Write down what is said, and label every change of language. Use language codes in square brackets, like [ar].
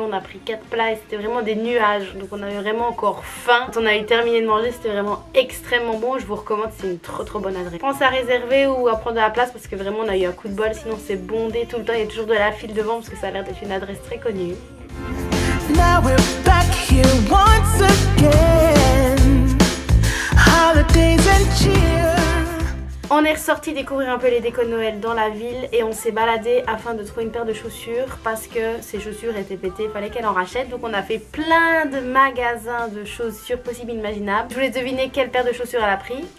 [fr] On a pris 4 plats et c'était vraiment des nuages, donc on avait vraiment encore faim. Quand on a eu terminé de manger, c'était vraiment extrêmement bon. Je vous recommande, c'est une trop bonne adresse. Pense à réserver ou à prendre de la place parce que vraiment on a eu un coup de bol, sinon c'est bondé tout le temps. Il y a toujours de la file devant parce que ça a l'air d'être une adresse très connue. [en] Now we're back here once again. Holidays and cheer. [fr] On est ressorti découvrir un peu les décos de Noël dans la ville et on s'est baladé afin de trouver une paire de chaussures parce que ces chaussures étaient pétées, il fallait qu'elle en rachète. Donc on a fait plein de magasins de chaussures possibles imaginables. Je voulais deviner quelle paire de chaussures elle a pris.